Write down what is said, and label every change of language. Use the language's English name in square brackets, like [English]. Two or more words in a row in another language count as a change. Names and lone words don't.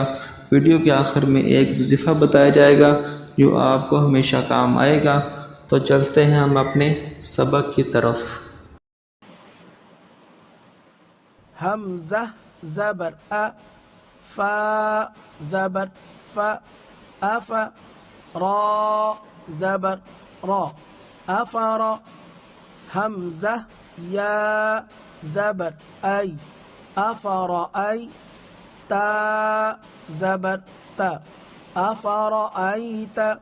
[Urdu] ویڈیو کے آخر میں ایک وظیفہ بتایا جائے گا جو آپ کو ہمیشہ کام آئے گا۔ تو چلتے ہیں ہم اپنے سبق کی طرف۔ حمزہ زبر ا، فا زبر فا، اف، را زبر را، افر، حمزہ یا زبر ای، افر ای، تا زبر تا، افر ایت،